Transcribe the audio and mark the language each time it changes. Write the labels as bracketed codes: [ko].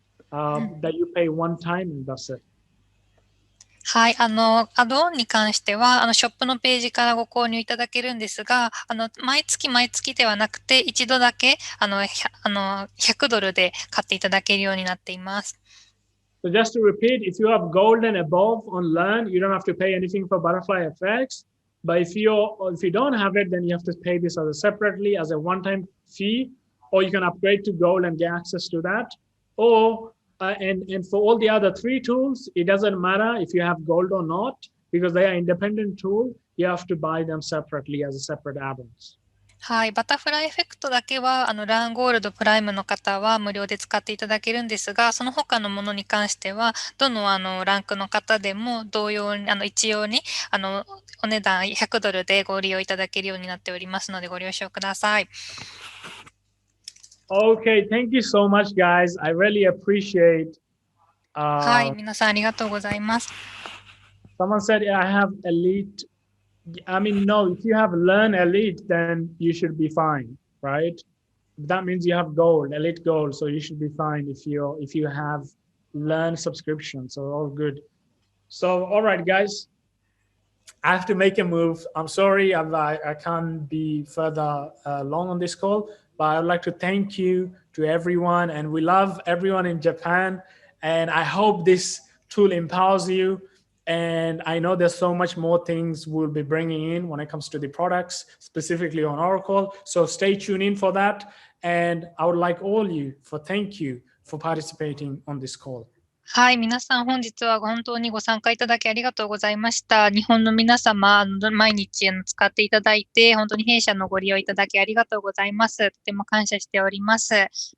[en] That you pay one time and that's it. [ja] はい。アドオンに関しては、ショップのページからご購入いただけるんですが、毎月ではなくて、一度だけ、$100で買っていただけるようになっています。 [en] So just to repeat, if you have gold and above on Learn, you don't have to pay anything for Butterfly FX. But if you don't have it, then you have to pay this as separately as a one-time fee, or you can upgrade to gold and get access to that. Or and for all the other three tools, it doesn't matter if you have gold or not, because they are independent tool. You have to buy them separately as a separate add-ons. [ja] はい。バタフライエフェクトだけは、ランゴールドプライムの方は無料で使っていただけるんですが、その他のものに関しては、どのランクの方でも同様に、一様に、お値段$100でご利用いただけるようになっておりますので、ご了承ください。 [en] Okay, thank you so much, guys. I really appreciate. [ja] はい。皆さんありがとうございます。 [en] Someone said, I have elite. I mean, no, if you have Learn Elite, then you should be fine, right? That means you have gold, elite gold, so you should be fine if you have Learn subscription. So all good. So all right, guys, I have to make a move. I'm sorry, I can't be further long on this call, but I'd like to thank you to everyone, and we love everyone in Japan, and I hope this tool empowers you. And I know there's so much more things we'll be bringing in when it comes to the products, specifically on Oracle. So stay tuned in for that. And I would like all you thank you for participating on this call. [ja] はい。皆さん、本日は本当にご参加いただきありがとうございました。日本の皆様、毎日使っていただいて、本当に弊社のご利用いただきありがとうございます。とても感謝しております。